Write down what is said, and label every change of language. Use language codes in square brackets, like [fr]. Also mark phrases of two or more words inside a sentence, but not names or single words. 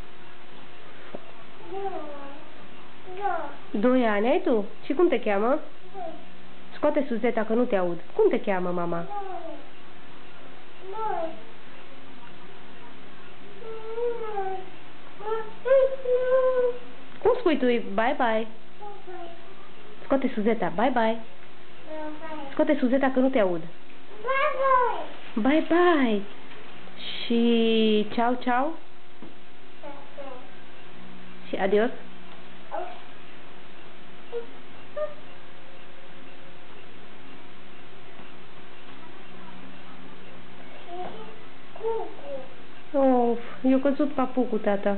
[ro] 2 ani ai tu? Și cum te cheamă? Scoate Suzeta că nu te aud. Cum te cheamă, mama? Cum spui tu? Bye-bye. Scoate Suzeta. Bye-bye. Scoate Suzeta că nu te aud. Bye-bye. Și ciao-ciao. Și adios. Of, i-a căzut papucul, tata.